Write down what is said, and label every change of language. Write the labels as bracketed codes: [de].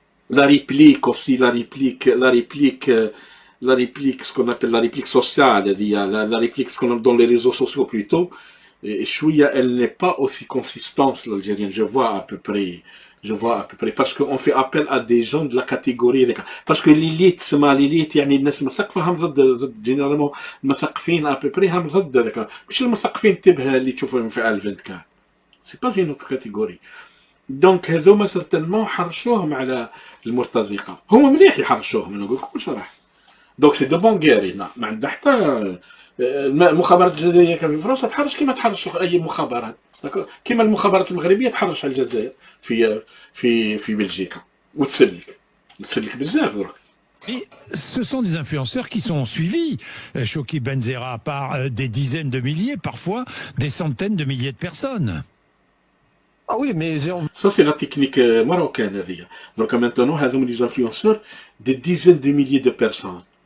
[fr] La réplique aussi, la réplique, ce qu'on appelle la réplique sociale, la réplique ce qu'on a dans les réseaux sociaux plutôt, elle n'est pas aussi consistante l'algérienne, je vois à peu près, parce qu'on fait appel à des gens de la catégorie, parce que l'élite, [ar] يعني الناس المثقفة هم ضد [fr] généralement [ar] المثقفين [fr] à peu près [ar] هم ضد ذاك، مش المثقفين انتبه اللي تشوفهم في 24، [fr] c'est pas une autre catégorie. [ar] دونك هذوما سيرتينمون حرشوهم على المرتزقة، هما مليح يحرشوهم انا نقول لكم صراحة. [fr] دونك سي دو بون [ar] غير هنا، ما عندها حتى المخابرات الجزائرية كان في فرنسا تحرش كيما تحرش اي مخابرات، كيما المخابرات المغربية تحرش على الجزائر في بلجيكا وتسلك بزاف درك. [fr] Et ce sont des influenceurs qui sont suivis, Chokri Benzerra, par des dizaines de milliers, parfois des centaines de milliers de personnes. Ah oui, mais j'ai envie Ça, c'est la technique marocaine. Donc maintenant, [ar] هذوم [fr] les influenceurs, des dizaines de milliers de personnes.